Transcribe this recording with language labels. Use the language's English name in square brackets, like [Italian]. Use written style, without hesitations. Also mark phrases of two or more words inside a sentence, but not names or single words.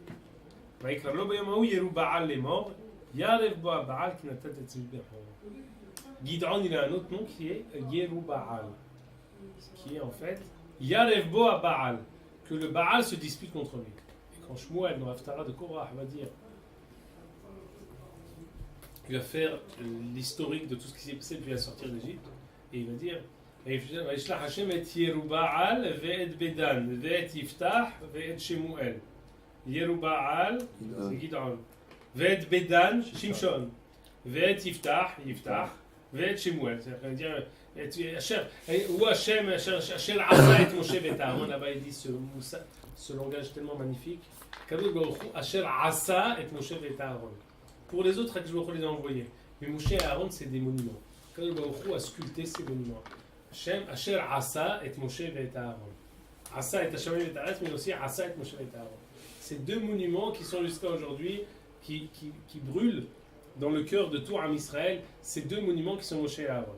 [French] Gid'on, il a un autre nom qui est Yeruba'al, qui est en fait [Hebrew] ירב בו בעל, [French] que le Baal se dispute contre lui. Et quand Shmuel, dans l'Haftara de Korah, va dire, il va faire l'historique de tout ce qui s'est passé depuis la sortie d'Égypte, et il va dire [Hebrew] וישלח השם את ירובעל ואת בדן ואת יפתח ואת שמואל. ירובעל זה גדעון, ואת בדן שמשון, ואת יפתח ואת שמואל. הוא השם אשר עשה את משה ואת אהרון. [French] Là-bas il dit ce langage tellement magnifique. [Hebrew] קדוש ברוך הוא אשר עשה את משה ואת אהרון. [French] Pour les autres, [Hebrew] קדוש ברוך הוא [French] les a envoyés. Mais Moshe et Aaron, c'est des monuments. [Hebrew] קדוש ברוך הוא [French] a sculpté ces monuments. [Hebrew] השם, אשר עשה את משה ואת אהרון. עשה את השם ואת אהרון, [French] mais aussi [Hebrew] עשה את משה ואת אהרון. [French] Ces deux monuments qui sont jusqu'à aujourd'hui, qui brûlent dans le cœur de tout [Hebrew] עם ישראל, [French] ces deux monuments qui sont Moshe et Aaron.